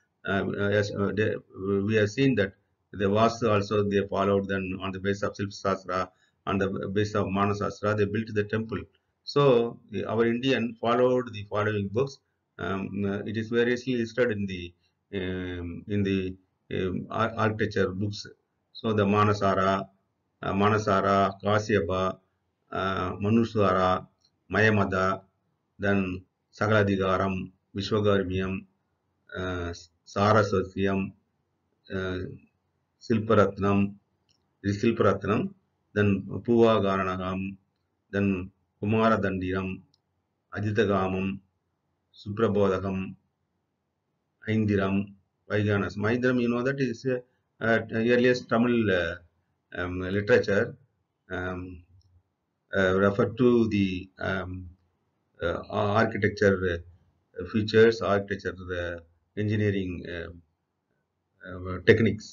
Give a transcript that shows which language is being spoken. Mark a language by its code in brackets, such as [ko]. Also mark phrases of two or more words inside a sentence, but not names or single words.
[en] We have seen that the Vastu also they followed then on the base of Silpa Sastra, on the base of Manasastra, they built the temple. So our Indian followed the following books. It is variously listed in the architecture books. So the Manasara, Kasyapa, Manuswara, Mayamada, then Sagaladigaram, Vishwagarmiyam, uh, Saraswatyam, uh, Silparatnam, Silparatnam, then Puva Garanagam, then Kumara Dandiram, Ajitagamam, Suprabodhakam, Aindiram, Vaiganas. Maindiram, you know that is earliest Tamil literature. Um, refer to the architecture features, architecture engineering techniques.